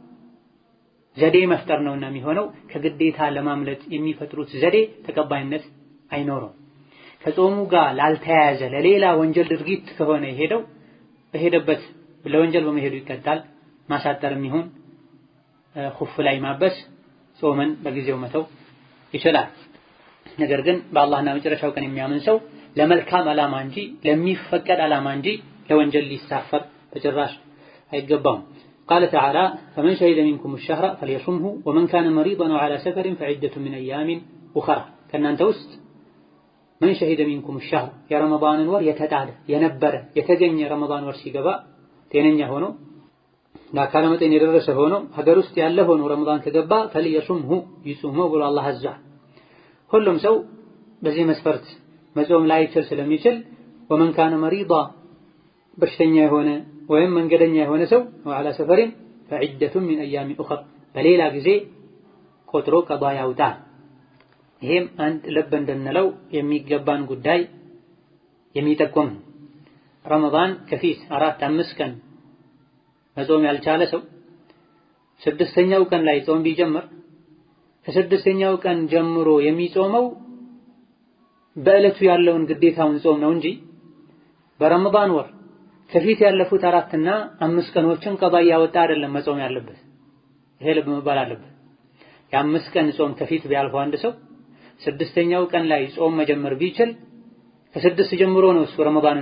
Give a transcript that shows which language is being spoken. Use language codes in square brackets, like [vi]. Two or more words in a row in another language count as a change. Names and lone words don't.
[am] ዘዴ መፍጠር ነውና የሚሆነው ከግዴታ ለማምለጥ የሚፈጥሩት ዘዴ ተቀባይነት አይኖረው። ከጾሙ ጋር ላልተያያዘ ለሌላ ወንጀል ድርጊት ከሆነ የሄደው በሄደበት ለወንጀል በመሄዱ ይቀጣል። ማሳጠርም ይሁን ኹፍ ላይ ማበስ ጾምን በጊዜው መተው ይችላል። ነገር ግን በአላህና መጨረሻው ቀን የሚያምን ሰው ለመልካም ዓላማ እንጂ ለሚፈቀድ ዓላማ እንጂ ለወንጀል ሊሳፈር በጭራሽ አይገባውም። [ar] قال تعالى فمن شهد منكم الشهر فليصمه ومن كان مريضا وعلى سفر فعدة من أيام أخرى [am] ከእናንተ ውስጥ [ar] من شهد منكم الشهر [am] የረመዳንን ወር የተጣለ የነበረ የተገኘ ረመዳን ወር ሲገባ ጤነኛ ሆኖ ለአካለ መጠን የደረሰ ሆኖ ሀገር ውስጥ ያለ ሆኖ ረመዳን ከገባ فليصمه ይጹመው ብሎ አላህ አዟል። ሁሉም ሰው በዚህ መስፈርት መጾም ላይችል ስለሚችል [ar] ومن كان مريضا [am] በሽተኛ የሆነ ወይም መንገደኛ የሆነ ሰው [ar] وعلى سفر فعدة من أيام أخرى [am] በሌላ ጊዜ ቆጥሮ ቀዷ ያውጣል። ይሄም አንድ ልብ እንድንለው የሚገባን ጉዳይ የሚጠቁም ረመዳን ከፊት 4-5 ቀን መጾም ያልቻለ ሰው ስድስተኛው ቀን ላይ ጾም ቢጀምር ከስድስተኛው ቀን ጀምሮ የሚጾመው በእለቱ ያለውን ግዴታውን ጾም ነው እንጂ በረመዳን ወር ከፊት ያለፉት 4 እና 5 ቀኖችን ቀዷ ያወጣ አይደለም መጾም ያለበት። ይሄ ልብ መባል አለበት። የ5 ቀን ጾም ከፊት ቢያልፈው አንድ ሰው ስድስተኛው ቀን ላይ ጾም መጀመር ቢችል ከስድስት ጀምሮ ነው እሱ ረመዳንን